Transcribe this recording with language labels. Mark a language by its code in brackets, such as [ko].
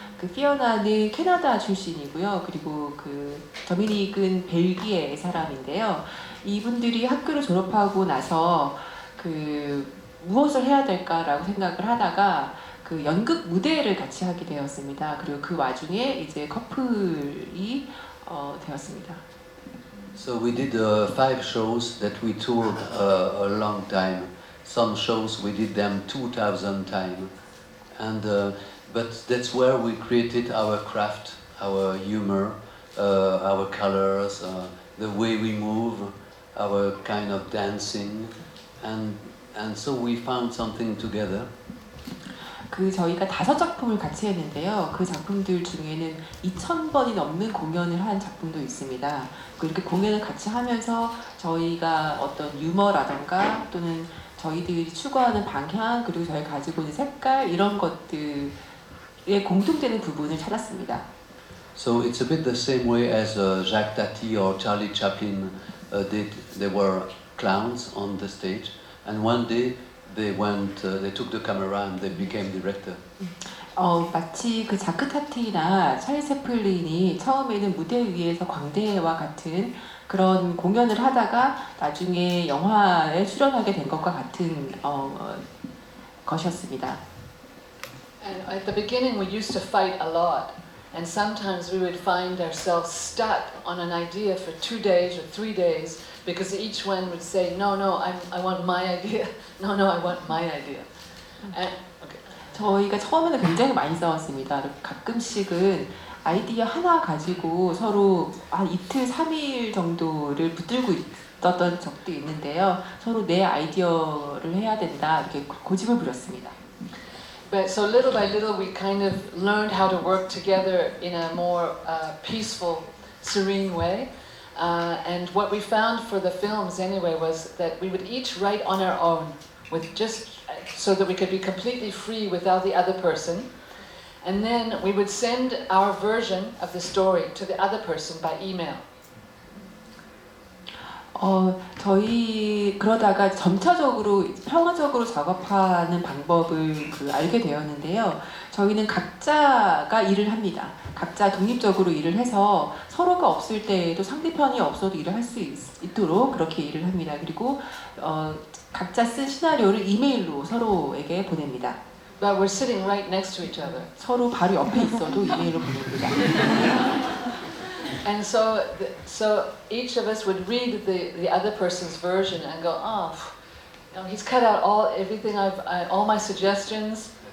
[ko] 그 피오나는 캐나다 출신이고요. 그리고 그 도미닉은 벨기에 사람인데요. 이분들이 학교를 졸업하고 나서 그 무엇을 해야 될까라고 생각을 하다가 그 연극 무대를 같이 하게 되었습니다. 그리고 그 와중에 이제 커플이 되었습니다. [en] So we did 5 shows that we toured a long time. Some shows we did them 2,000 times, and but that's where we created our craft, our humor, our colors, the way we move, our kind of dancing, and so we found something together. [ko] 그 저희가 5작품을 같이 했는데요. 그 작품들 중에는 2,000번이 넘는 공연을 한 작품도 있습니다. 이렇게 공연을 같이 하면서 저희가 어떤 유머라던가 또는 저희들이 추구하는 방향 그리고 저희 가지고 있는 색깔 이런 것들에 공통되는 부분을 찾았습니다. [en] So it's a bit the same way as Jacques Tati or Charlie Chaplin did. They were clowns on the stage, and one day they took the camera and they became director. [ko] 마치 그 자크 타티나 찰리 채플린이 처음에는 무대 위에서 광대와 같은 그런 공연을 하다가 나중에 영화에 출연하게 된 것과 같은 것이었습니다. [en] And at the beginning, we used to fight a lot, and sometimes we would find ourselves stuck on an idea for 2 days or 3 days because each one would say, "No, I want my idea. No, I want my idea." And okay. [ko] 저희가 처음에는 굉장히 많이 싸웠습니다. 가끔씩은 아이디어 하나 가지고 서로 한 이틀, 3일 정도를 붙들고 있었던 적도 있는데요. 서로 내 아이디어를 해야 된다 이렇게 고집을 부렸습니다. [en] But so little by little, we kind of learned how to work together in a more peaceful, serene way. And what we found for the films anyway was that we would each write on our own, with just so that we could be completely free without the other person. And then we would send our version of the story to the other person by email. [ko] 저희 그러다가 점차적으로 평화적으로 작업하는 방법을 알게 되었는데요. 저희는 각자가 일을 합니다. 각자 독립적으로 일을 해서 서로가 없을 때에도 상대편이 없어도 일을 할 수 있도록 그렇게 일을 합니다. 그리고 각자 쓴 시나리오를 이메일로 서로에게 보냅니다. [en] But we're sitting right next to each other. [ko] 서로 바로 옆에 있어도 이메일로 보냅니다. [en] And so each of us would read the other person's version and go, oh, you know, he's cut out everything all my suggestions.